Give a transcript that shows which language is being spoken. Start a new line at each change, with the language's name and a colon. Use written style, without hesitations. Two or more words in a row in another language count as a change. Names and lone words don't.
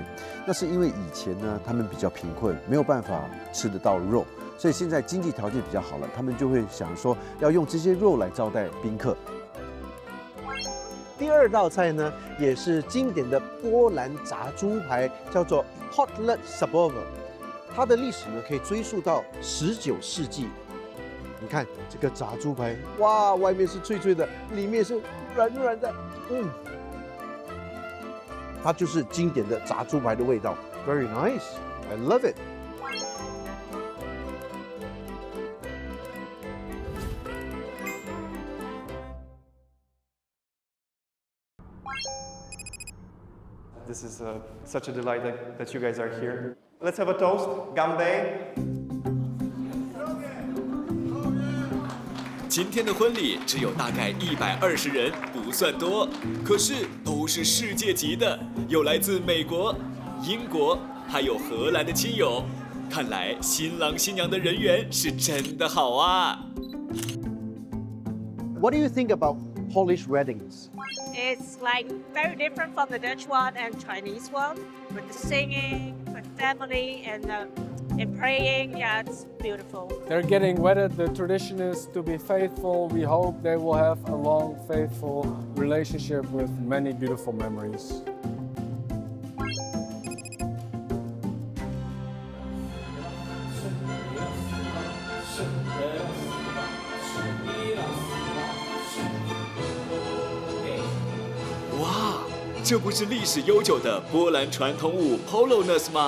Chinese: 那是因为以前呢，他们比较贫困，没有办法吃得到肉，所以现在经济条件比较好了，他们就会想说要用这些肉来招待宾客。第2道菜呢，也是经典的波兰炸猪排，叫做
Polish: kotlet schabowy。
Chinese: 它的历史呢，可以追溯到19世纪。你看这个炸猪排，哇，外面是脆脆的，里面是软软的，它就是经典的炸猪排的味道 ，
English: very nice, I love it。 This is such a delight that you guys are here. Let's have a toast. Gambe.
Chinese: 今天的婚礼只有大概120人，不算多，可是都是世界级的，有来自美国、英国，还有荷兰的亲友。看来新郎新娘的人缘是真的好啊。
English: What do you think about Polish weddings? It's like very different from the Dutch one and Chinese one, with the singing, with family, and and praying. Yeah, it's beautiful. They're getting wedded. The tradition is to be faithful. We hope they will have a long, faithful relationship with many beautiful memories.
Chinese: 哇，这不是历史悠久的波兰传统舞 Polonus 吗？